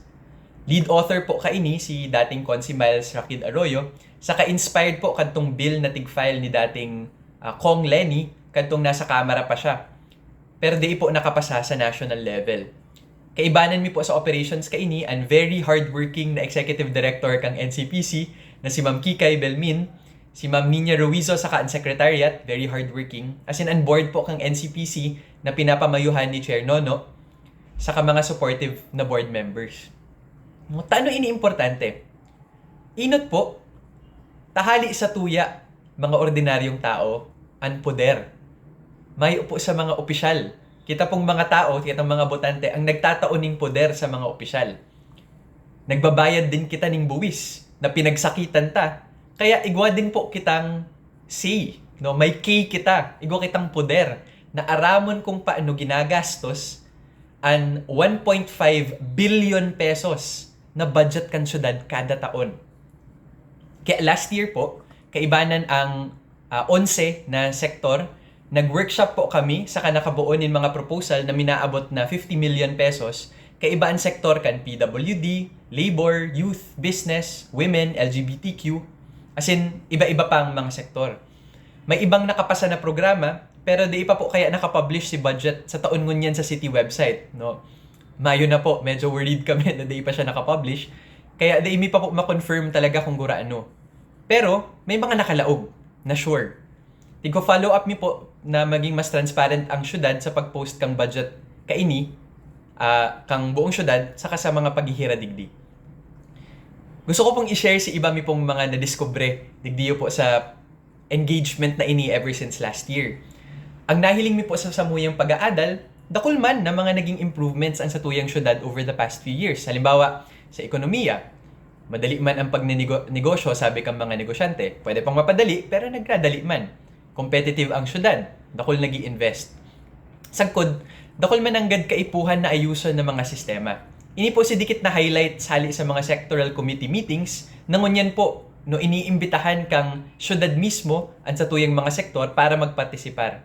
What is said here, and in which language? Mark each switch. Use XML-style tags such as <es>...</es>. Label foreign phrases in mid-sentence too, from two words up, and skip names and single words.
<en>Lead author</en> <bik>po kaini si dating Consi Miles Rakid Arroyo, saka inspired po kantong bill na tig-file ni dating Kong Lenny kantong nasa kamera pa siya. Pero di po nakapasa sa</bik> <en>national level.</en> <bik>Kaibanan mi po sa operations kaini ang</bik> <en>very hardworking</en> <bik>na</bik> <en>executive director</en> <bik>kang NCPC na si Ma'am Kikay Belmin, si Ma'am Nina Ruizo saka ang secretariat,</bik> <en>very hardworking. As in, on board</en> <bik>po kang NCPC na pinapamayuhan ni Chair Nono saka mga supportive na</bik> <en>board members.</en> <bik>Tano ini importante? Inot po, tahali sa tuya, mga ordinaryong tao, ang poder. May upo sa mga opisyal. Kita pong mga tao, kita mga botante, ang nagtataoning poder sa mga opisyal. Nagbabayad din kita ng buwis na pinagsakitan ta. Kaya igwa din po kitang say, no? May key kita, igwa kitang poder na aramon kung paano ginagastos ang 1.5 billion pesos na budget kan syudad kada taon. Kaya</bik> <en>last year</en> <bik>po, kaibanan ang 11 na sektor, nag-workshop po kami sa nakabuon ng mga proposal na minaabot na 50 million pesos. Kaibaan sektor kan PWD, labor, youth, business, women, LGBTQ,</bik> <en>as in,</en> <bik>iba-iba pang mga sektor. May ibang nakapasa na programa, pero di pa po kaya nakapublish si budget sa taon ngunyan sa</bik> <en>city website.</en> <bik>No? Mayo na po, medyo worried kami na di pa siya nakapublish. Kaya di mi pa po ma-confirm talaga kung guraano. Pero, may mga nakalaog na sure. Tigko</bik> <en>follow up</en> <bik>mi po na maging mas transparent ang syudad sa pag-post kang budget kaini, kang buong syudad, saka sa mga paghihira digdi. Gusto ko pong i-share si iba mi pong mga nadiskubre digdiyo po sa engagement na ini</bik> <en>ever since last year.</en> <bik>Ang nahiling mi po sa samuyang pag-aadal, dakul man na mga naging improvements ang satuyang syudad</bik> <en>over the past few years.</en> <bik>Halimbawa, sa ekonomiya, madali man ang pagnenegosyo, sabi kang mga negosyante. Pwede pang mapadali, pero nagkadali man. Competitive ang syudad, dakul nag-i-invest. Sagkod, dakul man anggad kaipuhan na ayuson ng mga sistema. Ini po si dikit na highlight sali sa mga</bik> <en>sectoral committee meetings,</en> <bik>nangunyan po no iniimbitahan kang syudad mismo ang satuyang mga sektor para magpartisipar.</bik>